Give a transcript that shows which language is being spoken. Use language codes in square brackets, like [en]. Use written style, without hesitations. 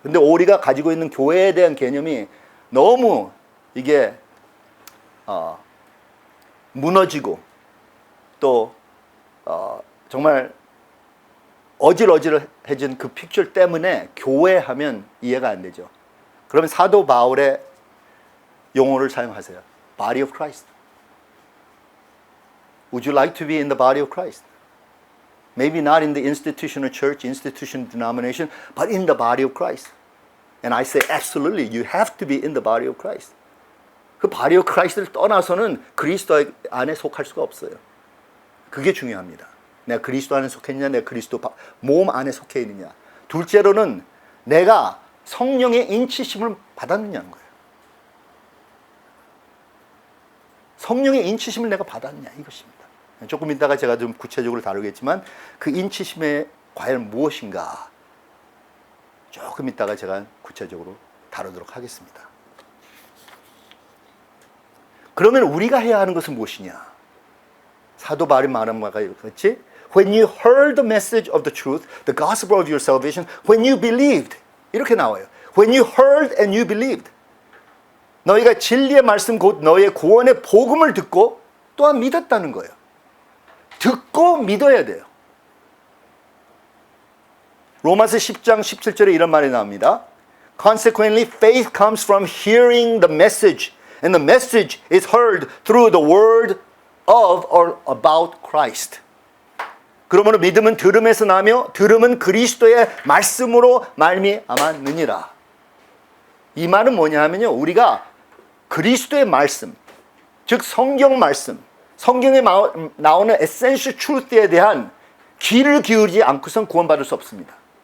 [ko] 근데 우리가 가지고 있는 교회에 대한 개념이 너무 이게 무너지고 또 정말 어질어질해진 그 픽처 때문에 교회 하면 이해가 안 되죠. 그러면 사도 바울의 용어를 사용하세요. [en] Body of Christ. Would you like to be in the body of Christ? Maybe not in the institutional church, institutional denomination, but in the body of Christ. And I say absolutely, you have to be in the body of Christ. [ko] 그 [en] body of Christ [ko] 를 떠나서는 그리스도 안에 속할 수가 없어요. 그게 중요합니다. 내가 그리스도 안에 속했느냐, 내가 그리스도 몸 안에 속해 있느냐. 둘째로는 내가 성령의 인치심을 받았느냐는 거예요. 성령의 인치심을 내가 받았느냐 이것입니다. 조금 이따가 제가 좀 구체적으로 다루겠지만 그 인치심에 과연 무엇인가 조금 이따가 제가 구체적으로 다루도록 하겠습니다. 그러면 우리가 해야 하는 것은 무엇이냐? 사도 바울이 말한 바가 그렇지? [en] When you heard the message of the truth, the gospel of your salvation, when you believed [ko] 이렇게 나와요. [en] When you heard and you believed. [ko] 너희가 진리의 말씀 곧 너희의 구원의 복음을 듣고 또한 믿었다는 거예요. 듣고 믿어야 돼요. 로마서 10장 17절에 이런 말이 나옵니다. [en] Consequently, faith comes from hearing the message, and the message is heard through the word of or about Christ. [ko] 그러므로 믿음은 들음에서 나며 들음은 그리스도의 말씀으로 말미암았느니라. 이 말은 뭐냐 하면요. 우리가 그리스도의 말씀, 즉 성경 말씀, 성경에 나오는 [en] essential truth [ko] 에 대한 귀를 기울이지 않고선 구원받을 수 없습니다.